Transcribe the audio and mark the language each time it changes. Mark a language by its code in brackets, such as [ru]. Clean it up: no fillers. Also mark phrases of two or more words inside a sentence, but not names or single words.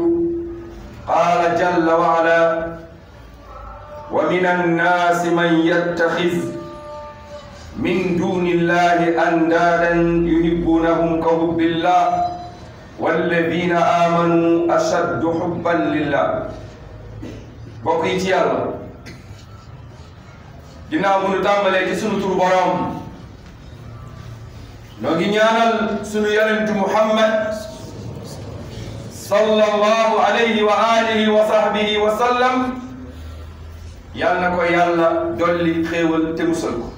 [ar] قال جل وعلا: ومن الناس من يتخذ من دون الله أندادا يحبونهم كحب الله والذين آمنوا أشد حبا لله. [wo] bokk yi ci yàlla, ginnaaw bu ñu tàmbalee ci sunu turu borom, noo ngi ñaanal sunu yonentu Muhammad [ar] صلى الله عليه وعلى آله وصحبه وسلم, [wo] yal na ko yàlla dolli xéewal te musal ko.